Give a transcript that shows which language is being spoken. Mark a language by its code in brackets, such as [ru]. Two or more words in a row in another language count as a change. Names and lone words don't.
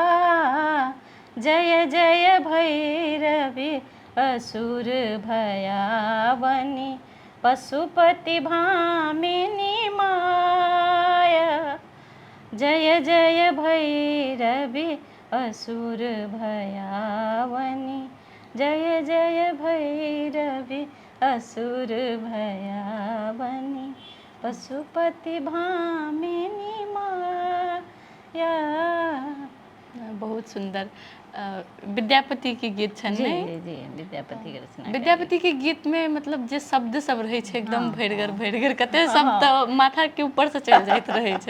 [mai] जय जय भैरवी असुर भयावनी, पशुपति भामिनी माया, जय जय भैरवी असुर भयावनी, जय जय भैरवी असुर भयावनी, पशुपति भामिनी माया। बहुत सुंदर विद्यापति के गीत छन जी ने? जी विद्यापति के रचना। विद्यापति के गीत में मतलब जे शब्द सब रहे छै एकदम भरिगर कते शब्द माथा के ऊपर से चढ़ जाइत रहे छै।